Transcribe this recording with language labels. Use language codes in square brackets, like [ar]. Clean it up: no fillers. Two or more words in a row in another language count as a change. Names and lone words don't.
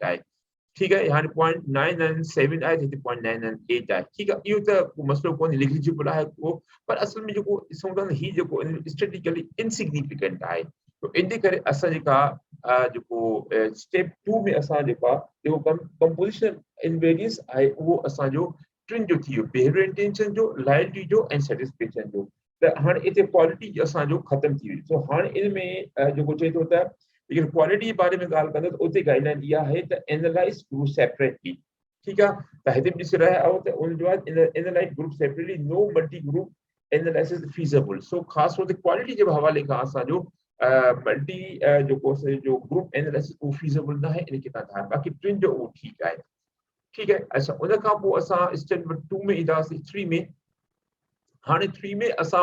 [sd] आहे [hi] ठीक है [sd] हाणे 0.997 आहे जिते 0.998 आहे ठीक आहे इहो त मसलो कोन नेग्लिजिबल आहे को पर असल में जेको ॾिसूं था ही जेको [en] statistically insignificant [sd] आहे तो इन करे असां जेका जेको स्टेप 2 में असां जेका जेको [en] composition invariance [sd] आहे उहो असांजो टिन जो थी वियो [en] behavior intention [sd] जो लॉयल्टी जो ऐं सैटिस्फैक्शन जो त हाणे इते क्वालिटी असांजो ख़तम थी वई सो हाणे इन में जेको चए थो त लेकिन क्वालिटी [hi] के बारे में [sd] ॻाल्हि कंदो त उते गाइडलाइन इहा आहे त [en] analyze group separately [sd] ठीकु आहे त हिते बि ॾिसी रहिया आहियो त उन जो आहे [en] analyze group separately no multi group analysis feasible [sd] सो ख़ासि तौर ते क्वालिटी जे हवाले खां असांजो मल्टी जेको जो [en] group analysis [sd] उहो फीज़िबल न आहे इनखे तव्हां ध्यानु बाक़ी टिनि जो उहो ठीकु आहे ठीकु आहे अच्छा उन खां पोइ असां [en] step number [sd] 2 में ईंदासीं 3 में हाणे 3 में असां